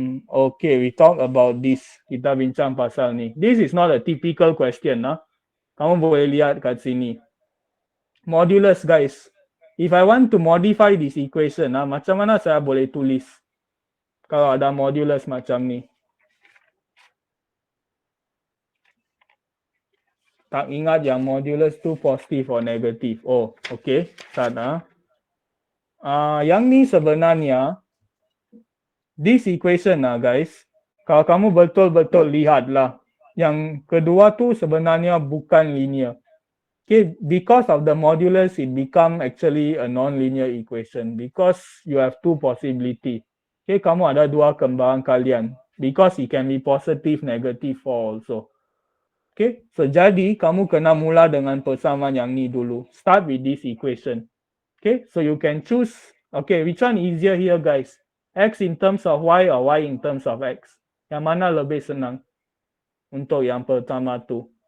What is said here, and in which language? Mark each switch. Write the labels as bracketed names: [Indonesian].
[English] Okay, we talk about this. [Malay] Kita bincang pasal ni. [English] This is not a typical question. [Malay] Kamu boleh lihat kat sini. Modulus, guys. [English] If I want to modify this equation, [Malay] macam mana saya boleh tulis kalau ada modulus macam ni? Tak ingat yang modulus tu positif or negatif. Oh, okay. Start. Yang ni sebenarnya, [English] this equation guys, [Malay] kalau kamu betul-betul lihatlah, yang kedua tu sebenarnya bukan linear. [English] Okay, because of the modulus, it become actually a non-linear equation because you have two possibility. [Malay] Okay, kamu ada dua kembaran kalian [English] because it can be positive, negative, 4 also. [Malay] Okay, so jadi kamu kena mula dengan persamaan yang ni dulu. [English] Start with this equation. Okay, so you can choose. Okay, which one easier here, guys? X in terms of Y or Y in terms of X? [Malay] Yang mana lebih senang untuk yang pertama tu?